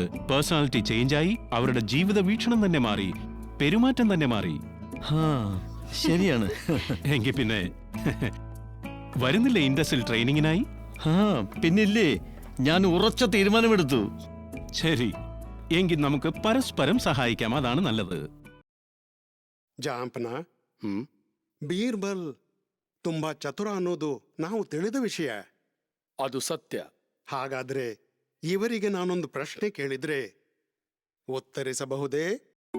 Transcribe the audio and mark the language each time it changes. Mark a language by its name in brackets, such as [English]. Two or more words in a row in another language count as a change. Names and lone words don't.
[English] personality changeആയി, [Malayalam] അവരുടെ ജീവിത വീക്ഷണം തന്നെ മാറി, പെരുമാറ്റം തന്നെ മാറി. ഹാ, ശരിയാണ്. എങ്കിൽ പിന്നെ വരുന്നില്ലേ ഇൻഡസിൽ ട്രെയിനിങ്ങിനായി? ഹാ, പിന്നില്ലേ, ഞാൻ ഉറച്ച തീരുമാനമെടുത്തു. ശരി, എങ്കിൽ നമുക്ക് പരസ്പരം സഹായിക്കാം, അതാണ് നല്ലത്. [Kannada] ಜಾಂಪನ ಬೀರ್ಬಲ್ ತುಂಬಾ ಚತುರ ಅನ್ನೋದು ನಾವು ತಿಳಿದ ವಿಷಯ. ಅದು ಸತ್ಯ. ಹಾಗಾದ್ರೆ ಇವರಿಗೆ ನಾನೊಂದು ಪ್ರಶ್ನೆ ಕೇಳಿದ್ರೆ ಉತ್ತರಿಸಬಹುದೇ?